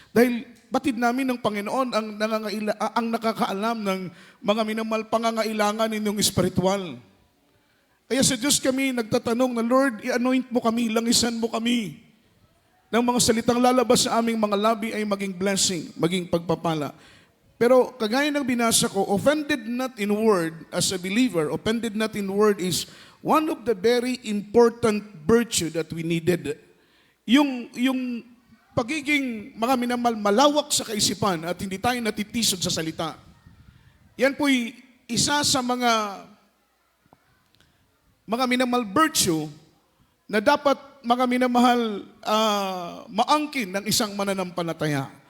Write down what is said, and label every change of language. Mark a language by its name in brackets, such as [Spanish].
[Filipino] Dahil batid namin ng Panginoon ang nakakaalam ng mga minamal pangangailangan ninyong espiritual. Kaya sa Diyos kami nagtatanong na, Lord, i-anoint mo kami, langisan mo kami. Ng mga salitang lalabas sa aming mga labi ay maging blessing, maging pagpapala. Pero kagaya ng binasa ko, [English] offended not in word as a believer, offended not in word is one of the very important virtue that we needed. [Filipino] Yung pagiging mga minamal malawak sa kaisipan at hindi tayo natitisod sa salita. Yan po'y isa sa mga minamal virtue na dapat mga minamahal maangkin ng isang mananampalataya.